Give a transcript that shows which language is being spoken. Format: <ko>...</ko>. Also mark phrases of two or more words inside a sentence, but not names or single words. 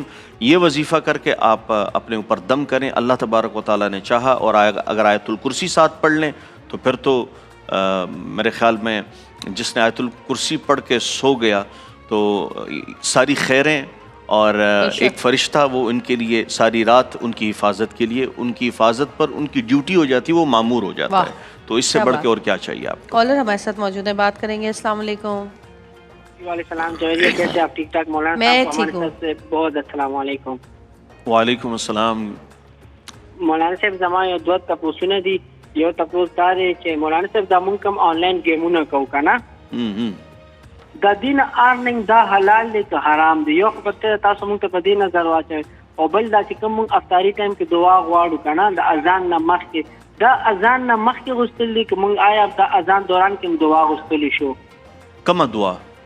<ur>یہ وظیفہ کر کے آپ اپنے اوپر دم کریں.</ur> <ar>اللہ تبارک و تعالیٰ</ar> <ur>نے چاہا اور اگر آیت الکرسی ساتھ پڑھ لیں تو پھر تو میرے خیال میں جس نے آیت الکرسی پڑھ کے سو گیا تو ساری خیریں, اور ایک فرشتہ وہ ان کے لیے ساری رات ان کی حفاظت کے لیے, ان کی حفاظت پر ان کی ڈیوٹی ہو جاتی ہے, وہ مامور ہو جاتا ہے. تو اس سے بڑھ کے اور کیا چاہیے آپ کو. کالر ہمارے ساتھ موجود ہیں, بات کریں گے.</ur> <ar>السلام علیکم. وعلیکم السلام.</ar> <ur>جوہریہ کیسے آپ؟ ٹھیک ٹھاک مولانا صاحب؟ ہماری طرف سے بہت</ur> <ar>السلام علیکم. وعلیکم السلام.</ar> <ps>مولانا صاحب زما یو دوه تپوسونه دي. یو تپوس دا دی چې مولانا صاحب دا مونږ کوم آنلاین گیمونه کوو که نه, د دې نه ارننګ دا حلال دی که حرام دی؟ یو خو تاسو مونږ ته په دې نظر واچوئ, او بل دا چې کوم مونږ افطاري ټایم کې دعا غواړو که نه, د اذان نه مخکې, دا اذان نه مخکې غوښتل دي که مونږ آیا د اذان دوران کې دعا غوښتلی شو؟</ps>